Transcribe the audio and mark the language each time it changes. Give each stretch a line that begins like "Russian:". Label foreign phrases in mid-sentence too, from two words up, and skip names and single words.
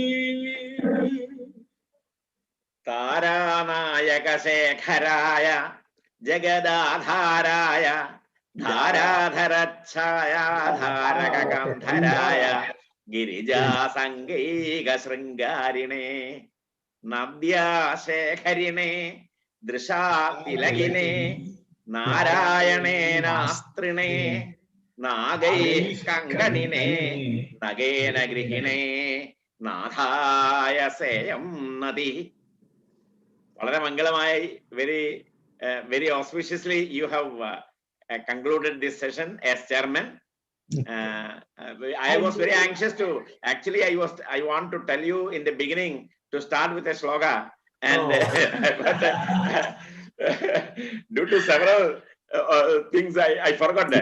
Sanskrit: तारानायक शेखराय जगदाधाराय धाराधरच्छायाधारकगन्धराय गिरिजासङ्गैक शृङ्गारिणे नद्या शेखरिणे दृशा तिलकिने नारायणेनास्त्रिणे नागैः कङ्कणिने नगेन गृहिणे नाथाय सेयं नतिः.
Malayalam: വളരെ മംഗളമായി,
English: very auspiciously you have concluded this session as chairman. I was very anxious to, actually I want to tell you in the beginning to start with a sloga, and but due to several things I forgot that.